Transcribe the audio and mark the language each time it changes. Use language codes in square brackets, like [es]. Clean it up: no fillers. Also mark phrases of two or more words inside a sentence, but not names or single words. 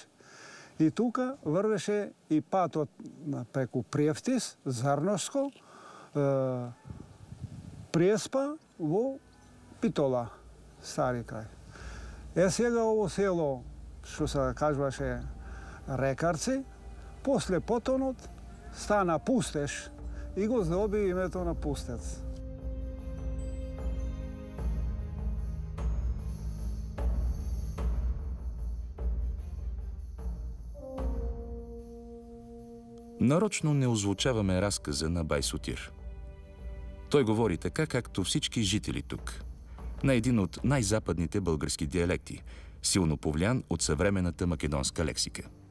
[mk] И тука врвеше и патот преку Приевтис, Зарноско, Преспа во Питола, стари крај. Сега ово село, што се кажуваше Рекарци, после потонот стана Пустеш и го здоби името на Пустец. [bg] Нарочно не озвучаваме разказа на бай Сотир. Той говори така, както всички жители тук, на един от най-западните български диалекти, силно повлиян от съвременната македонска лексика.